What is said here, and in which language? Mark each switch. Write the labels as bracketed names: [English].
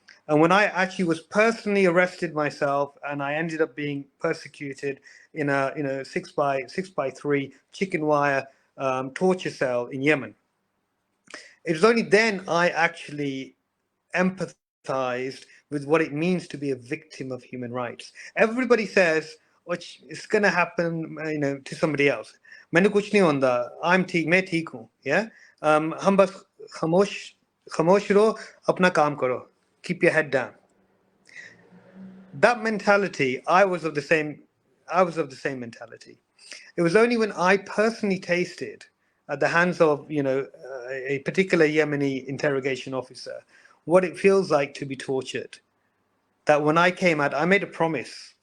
[English] And when I actually was personally arrested myself, and I ended up being persecuted in a 6x3 chicken wire torture cell in Yemen, it was only then I actually empathized with what it means to be a victim of human rights. Everybody says, "Oh, it's going to happen, to somebody else." [Urdu] मैंने कुछ नहीं होता, [English] I'm [Urdu] ठीक, मैं ठीक हूँ, [English] yeah. [Urdu] हम बस खामोश रहो, अपना काम करो, [English] keep your head down. That mentality, I was of the same mentality. It was only when I personally tasted at the hands of, a particular Yemeni interrogation officer, what it feels like to be tortured, that when I came out, I made a promise.